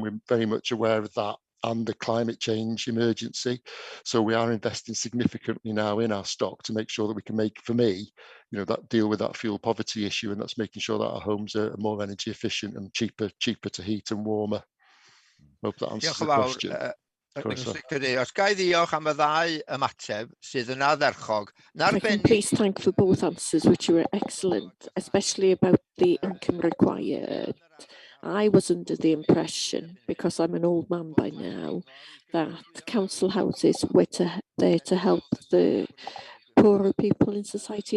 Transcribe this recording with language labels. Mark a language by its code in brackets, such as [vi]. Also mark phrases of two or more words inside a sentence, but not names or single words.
[en] We're very much aware of that, and the climate change emergency. So we are investing significantly now in our stock to make sure that we can make, for me, that deal with that fuel poverty issue, and that's making sure that our homes are more energy efficient and cheaper to heat and warmer. Hope that answers the question. [cy] Os ga I ddiolch am y ddau ymateb sydd yn ardderchog. [en] If I can please thank for both answers, which were excellent, especially about the income required. I was under the impression, because I'm an old man by now, that council houses were there to help the poorer people in society.